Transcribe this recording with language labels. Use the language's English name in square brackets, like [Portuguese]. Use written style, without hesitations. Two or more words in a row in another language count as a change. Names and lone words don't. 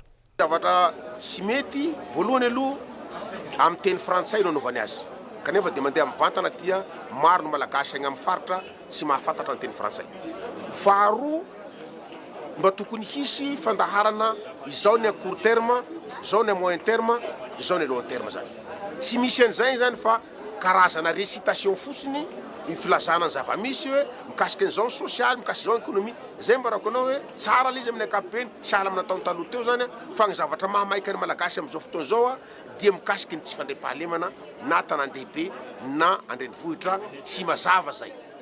[Malagasy] Zavatra tsy mety voalohany aloha amin'ny teny frantsay no anaovany azy. Kanefa dia mandeha amin'ny vantana dia maro ny malagasy agny amin'ny faritra tsy mahafantatra ny teny frantsay. Faharoa, mba tokony hisy fandaharana izao ny [French] à court terme, [Malagasy] izao ny [French] à moyen terme, [Malagasy] izao ny [French] à long terme [Malagasy] zany. Tsy misy an'izay zany fa karazana récitation fotsiny ny filazana ny zava-misy hoe mikasika an'izao sosialy, mikasika an'izao économie. Zay mba rakona hoe tsara l'izy amin'ny ankapobeny, sahala amin'ny nataony taloha teo zany fa ny zavatra mahamaika ny malagasy amin'izao fotoana izao dia mikasika ny tsy fandriampahalemana na tanàn-dehibe na andrenivohitra tsy mazava zay.